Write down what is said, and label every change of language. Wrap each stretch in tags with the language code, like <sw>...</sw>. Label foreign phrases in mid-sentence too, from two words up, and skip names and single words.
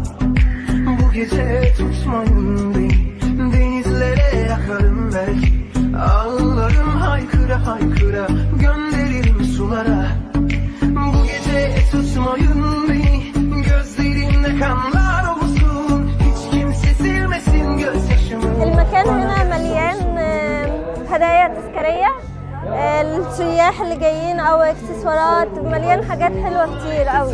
<tr>Bu gece tutmayın beni, denizlere yakarım belki, ağlarım haykıra haykıra gönderirim sulara. Bu gece tutmayın beni, gözlerimde kanlar olsun, hiç kimse silmesin gözyaşımı.</tr> <ar>المكان هنا مليان هدايا تذكارية للسياح اللي جايين او اكسسوارات، مليان حاجات حلوة كتير قوي.</ar>